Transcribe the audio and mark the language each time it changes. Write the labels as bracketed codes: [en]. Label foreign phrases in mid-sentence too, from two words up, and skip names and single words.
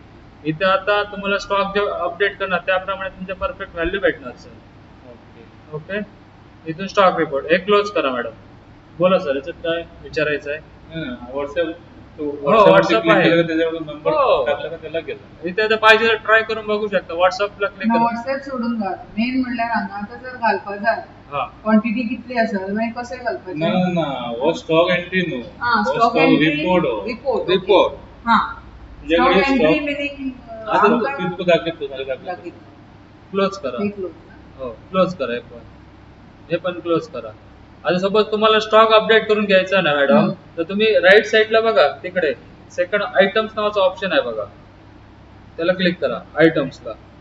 [mr] इथे आता तुम्हाला स्टॉक जे अपडेट करणार त्याप्रमाणे तुमचे [en] perfect value [mr] भेटणार सर. ओके, इथून [en] stock report [mr] हे क्लोज करा मॅडम. बोला सर, याच्यात काय विचारायचं आहे. व्हॉट्सअप WhatsApp आहे. त्याच्यावर नंबर हो. टाकला का त्याला गेला. इथे आता पाहिजे ट्राय करून बघू शकता. व्हॉट्सअपला क्लिक करा. व्हॉट्सअप सोडून घाल. [kok] मेन म्हणल्यार हांगा आतां जर घालपाक जाय, हा, क्वांटिटी कितली आसत मागीर कशें घालपाचें. ना हो [en] stock entry [kok] न्हू, हा, [mr] हो [en] stock entry [mr] रिपोर्ट. रिपोर्ट. हा, स्टॉक तुझ्याकडे एंट्री स्टॉक मिनिंग तितकं दाखवतो दाखवतो. क्लोज करा. हो, क्लोज करा. हे पण क्लोज करा. आता सपोज तुम्हाला [en] stock update [mr] करून घ्यायचा ना मॅडम, तर तुम्ही राईट साईडला बघा, तिकडे [en] second items [mr] नावाचा ऑप्शन आहे बघा, त्याला क्लिक करा आयटम्सला.